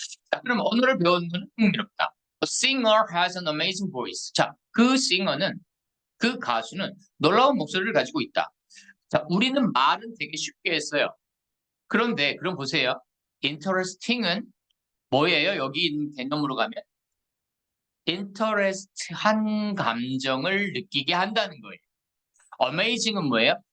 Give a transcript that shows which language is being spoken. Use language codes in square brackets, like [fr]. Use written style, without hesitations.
[ko] 자, 그럼 언어를 배우는 건 흥미롭다. [en] A singer has an amazing voice. [ko] 자, 그 싱어는 그 가수는 놀라운 목소리를 가지고 있다. 자, 우리는 말은 되게 쉽게 했어요. 그런데 그럼 보세요. interesting은 뭐예요? 여기 있는 개념으로 가면 interest한 감정을 느끼게 한다는 거예요. amazing은 뭐예요?